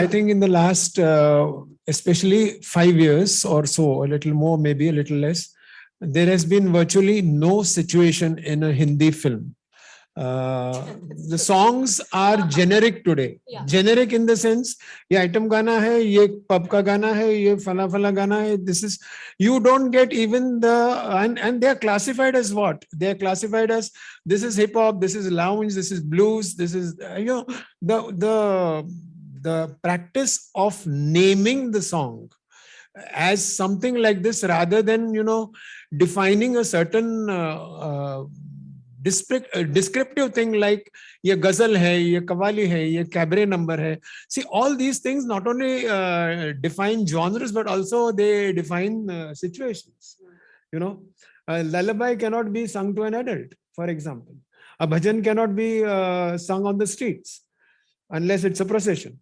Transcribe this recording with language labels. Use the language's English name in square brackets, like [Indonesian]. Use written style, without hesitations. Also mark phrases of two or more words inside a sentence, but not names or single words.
[English] I think in the last, especially 5 years or so, a little more, maybe a little less, there has been virtually no situation in a Hindi film. The songs are generic today. Yeah. Generic in the sense, [Hindi] ये आइटम गाना है, ये पब का गाना है, ये फलां फलां गाना है. [English] This is, you don't get even the, and they are classified as what? They are classified as, this is hip hop, this is lounge, this is blues, this is, you know, the practice of naming the song as something like this rather than, you know, defining a certain descriptive thing like [Hindi] ये ग़ज़ल है, ये क़व्वाली है, ये कैबरे नंबर है. [English] See, all these things not only define genres but also they define situations. You know, a lullaby cannot be sung to an adult, for example. A bhajan cannot be sung on the streets unless it's a procession.